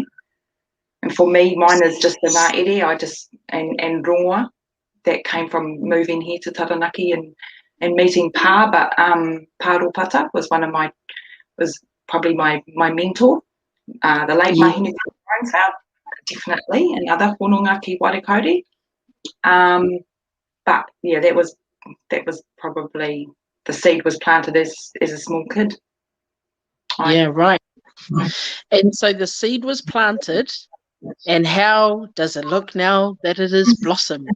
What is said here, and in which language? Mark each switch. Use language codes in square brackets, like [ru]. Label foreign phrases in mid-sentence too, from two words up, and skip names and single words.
[en] And for me, mine is just the [mi] ngā ere, [en] and rāua that came from moving here to Taranaki and meeting Pa, but Pa Ropata was probably my mentor, the late Mahinu Grandfather, definitely, another [mi] whanonga ki Warekauri. [en] But yeah, that was probably, the seed was planted as a small kid. Right. And so the seed was planted, and how does it look now that it is blossomed?